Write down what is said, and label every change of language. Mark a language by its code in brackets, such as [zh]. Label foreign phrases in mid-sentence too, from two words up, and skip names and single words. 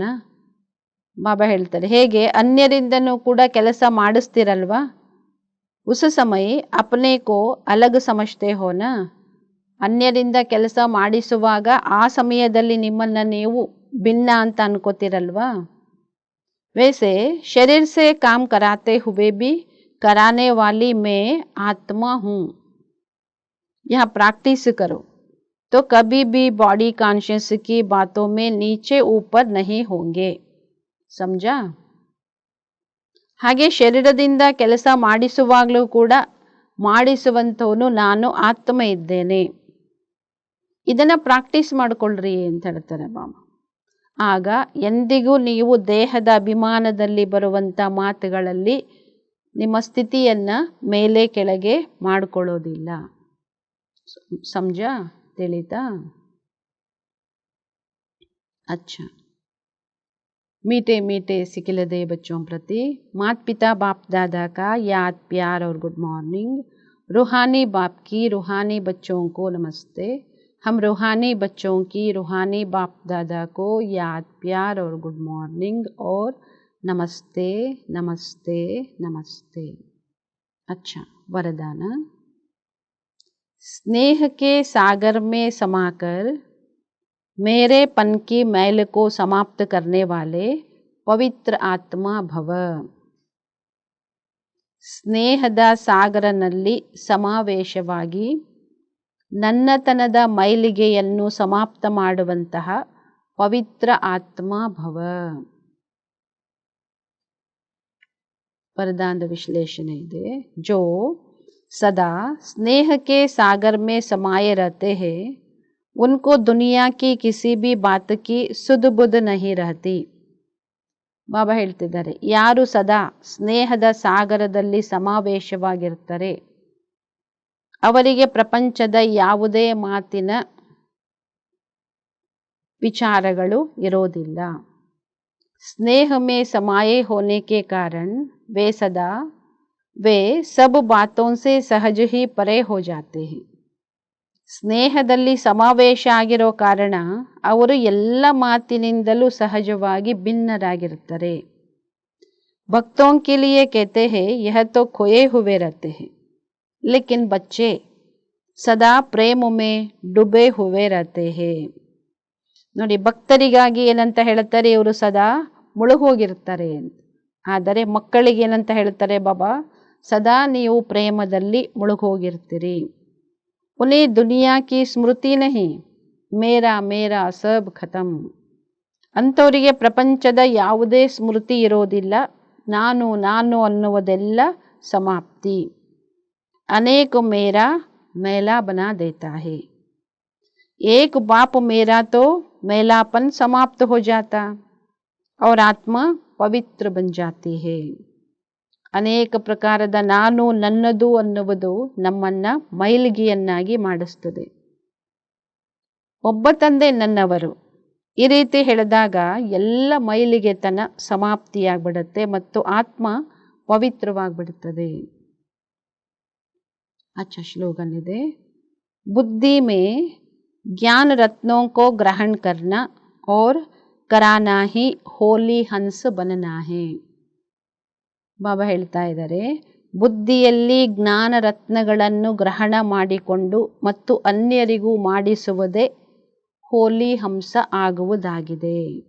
[kn] ಬಾಬಾ ಹೇಳ್ತಾರೆ, ಹೇಗೆ ಅನ್ಯರಿಂದನೂ ಕೂಡ ಕೆಲಸ ಮಾಡಿಸ್ತಿರಲ್ವಾ, [hi] उस समय अपने को अलग समझते होना. [kn] ಅನ್ಯರಿಂದ ಕೆಲಸ ಮಾಡಿಸುವಾಗ ಆ ಸಮಯದಲ್ಲಿ ನಿಮ್ಮನ್ನು ನೀವು ಭಿನ್ನ ಅಂತ ಅನ್ಕೋತಿರಲ್ವಾ. [hi] वैसे शरीर से काम कराते हुए भी कराने वाली मैं आत्मा हूँ. यह प्रैक्टिस करो तो कभी भी [en] body conscious [hi] की बातों में नीचे ऊपर नहीं होंगे. समझा? [kn] ಹಾಗೆ ಶರೀರದಿಂದ ಕೆಲಸ ಮಾಡಿಸುವಾಗಲೂ ಕೂಡ ಮಾಡಿಸುವಂಥವನು ನಾನು ಆತ್ಮ ಇದ್ದೇನೆ. ಇದನ್ನು ಪ್ರಾಕ್ಟೀಸ್ ಮಾಡಿಕೊಳ್ಳ್ರಿ ಅಂತ ಹೇಳ್ತಾರೆ ಬಾಬಾ. ಆಗ ಎಂದಿಗೂ ನೀವು ದೇಹದ ಅಭಿಮಾನದಲ್ಲಿ ಬರುವಂಥ ಮಾತುಗಳಲ್ಲಿ ನಿಮ್ಮ ಸ್ಥಿತಿಯನ್ನು ಮೇಲೆ ಕೆಳಗೆ ಮಾಡಿಕೊಳ್ಳೋದಿಲ್ಲ. ಸಮಜಾ? ತಿಳಿತಾ? [hi] अच्छा, मीठे मीठे सिखिलदे बच्चों प्रति माता पिता बाप दादा का याद प्यार और [en] good morning. [hi] रूहानी बाप की रूहानी बच्चों को नमस्ते. हम रूहानी बच्चों की रूहानी बाप दादा को याद प्यार और [en] good morning [hi] और नमस्ते नमस्ते नमस्ते. अच्छा, वरदान. स्नेह के सागर में समाकर मेरे पन की मैल को समाप्त करने वाले पवित्र आत्मा भव. [kn] ಸ್ನೇಹದ ಸಾಗರನಲ್ಲಿ ಸಮಾವೇಶವಾಗಿ ನನ್ನತನದ ಮೈಲಿಗೆಯನ್ನು ಸಮಾಪ್ತ ಮಾಡುವಂತಹ ಪವಿತ್ರ ಆತ್ಮ ಭವ. ವರದಾನದ ವಿಶ್ಲೇಷಣೆ ಇದೆ. [hi] जो सदा स्नेह के सागर में समाये रहते हैं उनको दुनिया की किसी भी बात की सुध बुध नहीं रहती. [kn] ಬಾಬಾ ಹೇಳ್ತಿದ್ದಾರೆ, ಯಾರು ಸದಾ ಸ್ನೇಹದ ಸಾಗರದಲ್ಲಿ ಸಮಾವೇಶವಾಗಿರ್ತಾರೆ ಅವರಿಗೆ ಪ್ರಪಂಚದ ಯಾವುದೇ ಮಾತಿನ ವಿಚಾರಗಳು ಇರೋದಿಲ್ಲ. [hi] स्नेह में समाये होने के कारण वे सदा वे सब बातों से सहज ही परे हो जाते हैं. [kn] ಸ್ನೇಹದಲ್ಲಿ ಸಮಾವೇಶ ಆಗಿರೋ ಕಾರಣ ಅವರು ಎಲ್ಲ ಮಾತಿನಿಂದಲೂ ಸಹಜವಾಗಿ ಭಿನ್ನರಾಗಿರ್ತಾರೆ. [hi] भक्तों के लिए कहते हैं यह तो खोए हुए रहते हैं लेकिन बच्चे सदा प्रेम में डूबे हुए रहते हैं. [kn] ನೋಡಿ, ಭಕ್ತರಿಗಾಗಿ ಏನಂತ ಹೇಳ್ತಾರೆ, ಇವರು ಸದಾ ಮುಳುಗೋಗಿರ್ತಾರೆ ಅಂತ. ಆದರೆ ಮಕ್ಕಳಿಗೆ ಏನಂತ ಹೇಳ್ತಾರೆ ಬಾಬಾ, ಸದಾ ನೀವು ಪ್ರೇಮದಲ್ಲಿ ಮುಳುಗೋಗಿರ್ತೀರಿ. [hi] उन्हें दुनिया की स्मृति नहीं, मेरा मेरा सब खत्म. [kn] ಅಂಥವರಿಗೆ ಪ್ರಪಂಚದ ಯಾವುದೇ ಸ್ಮೃತಿ ಇರೋದಿಲ್ಲ, ನಾನು ನಾನು ಅನ್ನುವುದೆಲ್ಲ ಸಮಾಪ್ತಿ. [hi] अनेक मेरा मैला बना देता है. एक बाप मेरा तो मैलापन समाप्त हो जाता और आत्मा पवित्र बन जाती है. [kn] ಅನೇಕ ಪ್ರಕಾರದ ನಾನು ನನ್ನದು ಅನ್ನುವುದು ನಮ್ಮನ್ನು ಮೈಲಿಗೆಯನ್ನಾಗಿ ಮಾಡಿಸ್ತದೆ. ಒಬ್ಬ ತಂದೆ ನನ್ನವರು ಈ ರೀತಿ ಹೇಳಿದಾಗ ಎಲ್ಲ ಮೈಲಿಗೆತನ ಸಮಾಪ್ತಿಯಾಗ್ಬಿಡುತ್ತೆ ಮತ್ತು ಆತ್ಮ ಪವಿತ್ರವಾಗಿಬಿಡುತ್ತದೆ. [hi] अच्छा श्लोगन ಇದೆ. बुद्धि में ज्ञान रत्नों को ग्रहण करना और कराना ही होली हंस बनना है. [kn] ಬಾಬಾ ಹೇಳ್ತಾ ಇದ್ದಾರೆ, ಬುದ್ಧಿಯಲ್ಲಿ ಜ್ಞಾನ ರತ್ನಗಳನ್ನು ಗ್ರಹಣ ಮಾಡಿಕೊಂಡು ಮತ್ತು ಅನ್ಯರಿಗೂ ಮಾಡಿಸುವುದೇ ಹೋಲಿ ಹಂಸ ಆಗುವುದಾಗಿದೆ.